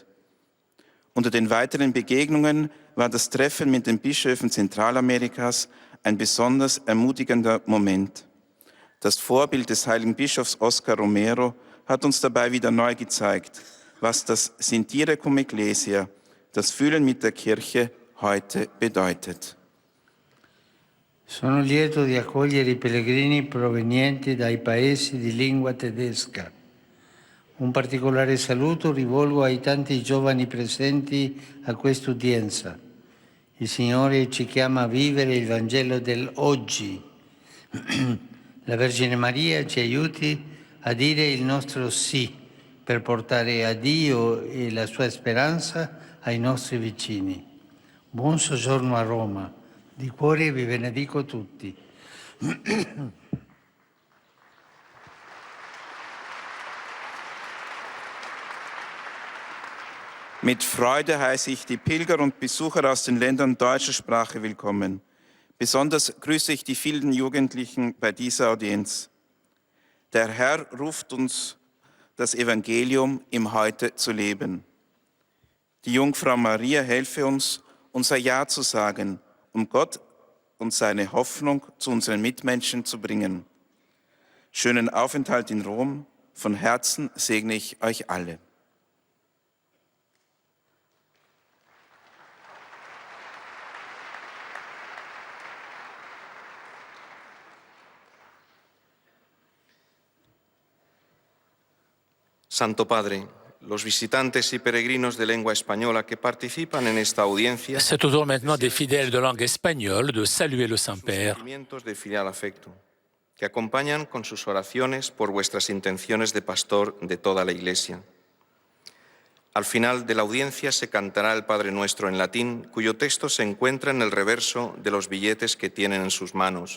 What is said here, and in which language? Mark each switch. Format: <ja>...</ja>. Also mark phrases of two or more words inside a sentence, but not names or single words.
<de>Unter den weiteren Begegnungen war das Treffen mit den Bischöfen Zentralamerikas ein besonders ermutigender Moment. Das Vorbild des heiligen Bischofs Oscar Romero hat uns dabei wieder neu gezeigt, was das</de> <la>Sentire cum Ecclesia,</la> <de>das Fühlen mit der Kirche, heute bedeutet.</de> <it>Sono lieto di accogliere I pellegrini provenienti dai paesi di lingua tedesca. Un particolare saluto rivolgo ai tanti giovani presenti a quest'udienza. Il Signore ci chiama a vivere il Vangelo dell'oggi. La Vergine Maria ci aiuti a dire il nostro sì per portare a Dio e la sua speranza ai nostri vicini. Buon soggiorno a Roma. Di cuore vi benedico tutti.</it> <de>Mit Freude heiße ich die Pilger und Besucher aus den Ländern deutscher Sprache willkommen. Besonders grüße ich die vielen Jugendlichen bei dieser Audienz. Der Herr ruft uns, das Evangelium im Heute zu leben. Die Jungfrau Maria helfe uns, unser Ja zu sagen, um Gott und seine Hoffnung zu unseren Mitmenschen zu bringen. Schönen Aufenthalt in Rom. Von Herzen segne ich euch alle.</de> <es>Santo Padre, los visitantes y peregrinos de lengua española que participan en esta audiencia,</es> <fr>C'est au tour maintenant des fidèles de langue espagnole de saluer le Saint-Père.</fr> <es>sentimientos de filial afecto, que acompañan con sus oraciones por vuestras intenciones de pastor de toda la Iglesia. Al final de la audiencia se cantará el Padre Nuestro en latín, cuyo texto se encuentra en el reverso de los billetes que tienen en sus manos.</es>